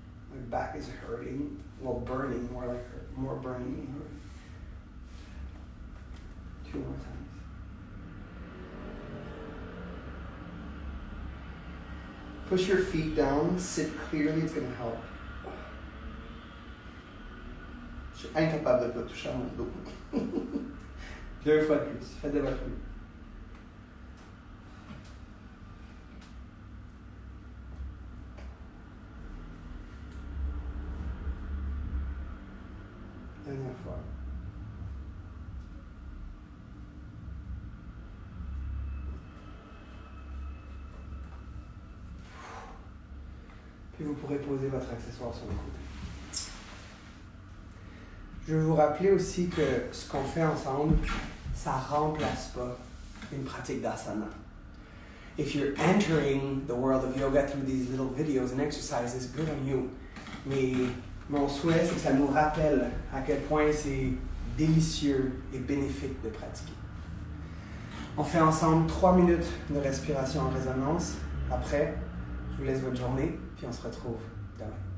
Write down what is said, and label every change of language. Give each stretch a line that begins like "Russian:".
English: My back is hurting. Well, burning, more burning than hurting. 2 more times. Push your feet down, sit clearly, it's going to help.
French: Je suis incapable de pas toucher à mon dos. 2 fois de plus. Faites de votre mieux. Dernière fois. Puis vous pourrez poser votre accessoire sur le côté. Je veux vous rappeler aussi que ce qu'on fait ensemble, ça ne remplace pas une pratique d'asana.
English: If you're entering the world of yoga through these little videos and exercises, good on you.
French: Mais mon souhait, c'est que ça nous rappelle à quel point c'est délicieux et bénéfique de pratiquer. On fait ensemble 3 minutes de respiration en résonance. Après, je vous laisse votre journée, puis on se retrouve demain.